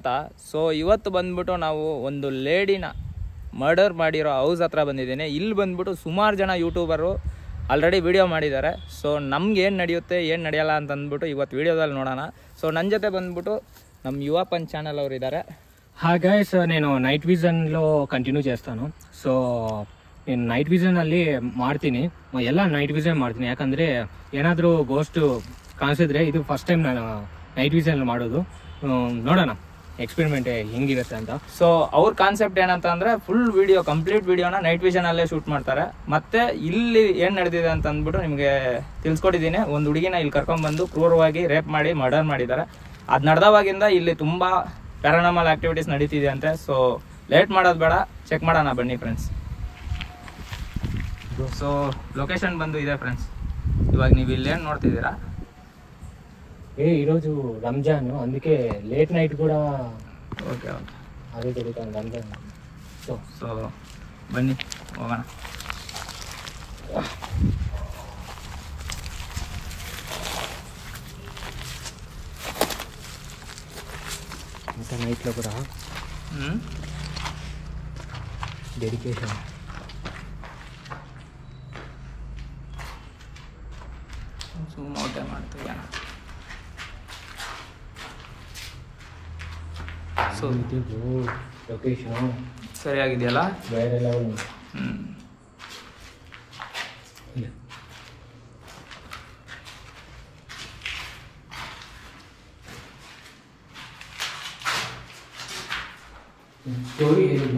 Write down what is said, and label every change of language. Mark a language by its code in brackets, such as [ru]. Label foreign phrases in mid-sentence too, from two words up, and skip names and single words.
[kn] ಸೊ ಇವತ್ತು ಬಂದ್ಬಿಟ್ಟು ನಾವು ಒಂದು ಲೇಡಿನ ಮರ್ಡರ್ ಮಾಡಿರೋ ಹೌಸ್ ಹತ್ರ ಬಂದಿದ್ದೀನಿ. ಇಲ್ಲಿ ಬಂದ್ಬಿಟ್ಟು ಸುಮಾರು ಜನ ಯೂಟ್ಯೂಬರು ಆಲ್ರೆಡಿ ವಿಡಿಯೋ ಮಾಡಿದ್ದಾರೆ. ಸೊ ನಮ್ಗೆ ಏನು ನಡೆಯುತ್ತೆ ಏನು ನಡೆಯಲ್ಲ ಅಂತ ಅಂದ್ಬಿಟ್ಟು ಇವತ್ತು ವಿಡಿಯೋದಲ್ಲಿ ನೋಡೋಣ. ಸೊ ನನ್ನ ಜೊತೆ ಬಂದ್ಬಿಟ್ಟು ನಮ್ಮ ಯುವ ಪಂಚ್ ಚಾನಲ್ ಅವರು ಇದ್ದಾರೆ. [te] గైస్ నేను నైట్ విజన్లో కంటిన్యూ చేస్తాను. సో నేను [kn] ನೈಟ್ ವಿಷನಲ್ಲಿ ಮಾಡ್ತೀನಿ, ಎಲ್ಲ ನೈಟ್ ವಿಷನ್ ಮಾಡ್ತೀನಿ. ಯಾಕಂದರೆ ಏನಾದರೂ ಗೋಸ್ಟ್ ಕಾಣಿಸಿದ್ರೆ ಇದು ಫಸ್ಟ್ ಟೈಮ್ ನಾನು ನೈಟ್ ವಿಷನ್ ಮಾಡೋದು. ನೋಡೋಣ ಎಕ್ಸ್ಪೆರಿಮೆಂಟ್ ಹೆಂಗಿರುತ್ತೆ ಅಂತ. ಸೊ ಅವ್ರ ಕಾನ್ಸೆಪ್ಟ್ ಏನಂತ ಅಂದರೆ ಫುಲ್ ವಿಡಿಯೋ ಕಂಪ್ಲೀಟ್ ವಿಡಿಯೋನ ನೈಟ್ ವಿಷನಲ್ಲೇ ಶೂಟ್ ಮಾಡ್ತಾರೆ. ಮತ್ತು ಇಲ್ಲಿ ಏನು ನಡೆದಿದೆ ಅಂತ ಅಂದ್ಬಿಟ್ಟು ನಿಮಗೆ ತಿಳಿಸ್ಕೊಟ್ಟಿದ್ದೀನಿ. ಒಂದು ಹುಡುಗಿನ ಇಲ್ಲಿ ಕರ್ಕೊಂಡ್ಬಂದು ಕ್ರೂರವಾಗಿ ರೇಪ್ ಮಾಡಿ ಮರ್ಡರ್ ಮಾಡಿದ್ದಾರೆ. ಅದು ನಡೆದವಾಗಿಂದ ಇಲ್ಲಿ ತುಂಬ ಪ್ಯಾರಾನಾರ್ಮಲ್ ಆಕ್ಟಿವಿಟೀಸ್ ನಡೀತಿದೆ ಅಂತೆ. ಸೊ ಲೇಟ್ ಮಾಡೋದು ಬೇಡ, ಚೆಕ್ ಮಾಡೋಣ ಬನ್ನಿ ಫ್ರೆಂಡ್ಸ್. ಸೊ ಲೊಕೇಶನ್ ಬಂದು ಇದೆ ಫ್ರೆಂಡ್ಸ್. ಇವಾಗ ನೀವು ಇಲ್ಲೇನು ನೋಡ್ತಿದ್ದೀರಾ? [te] ఈరోజు రంజాన్, అందుకే లేట్ నైట్ కూడా ఓకే ఓకే అదే జరుగుతుంది రంజాన్. [kn] ಸೊ ಬನ್ನಿ ಹೋಗೋಣ. [te] ఇంకా నైట్లో కూడా డెడికేషన్. [kn] ಜೂಮ್ ಔಟ್ ಮಾಡ್ತೀವಿ. ಸೊ ಲೊಕೇಶನ್ ಸರಿಯಾಗಿದೆಯಲ್ಲ? ಬೇರೆ ಲೆವೆಲ್. ಸ್ಟೋರಿ ಏನು?